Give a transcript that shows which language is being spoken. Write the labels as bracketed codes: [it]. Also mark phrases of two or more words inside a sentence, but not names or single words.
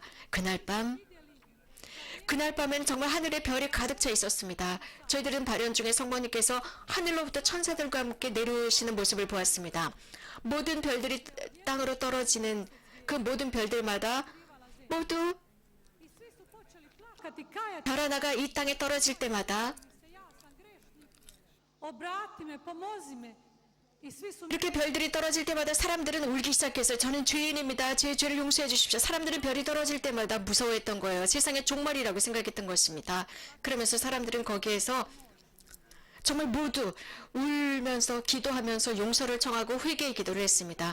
[ko] 그날 밤엔 정말 하늘에 별이 가득 차 있었습니다. 저희들은 발현 중에 성모님께서 하늘로부터 천사들과 함께 내려오시는 모습을 보았습니다. 모든 별들이 땅으로 떨어지는 그 모든 별들마다 모두 [hr] i svi su počeli plakati, kajati [ko] 별 하나가 이 땅에 떨어질 때마다 [hr] se, ja sam grešnik, obrati me, pomozi me. I svi su [ko] 이렇게 별들이 떨어질 때마다 사람들은 울기 시작했어요. 저는 죄인입니다. 제 죄를 용서해 주십시오. 사람들은 별이 떨어질 때마다 무서워했던 거예요. 세상의 종말이라고 생각했던 것입니다. 그러면서 사람들은 거기에서 정말 모두 울면서 기도하면서 용서를 청하고 회개의 기도를 했습니다.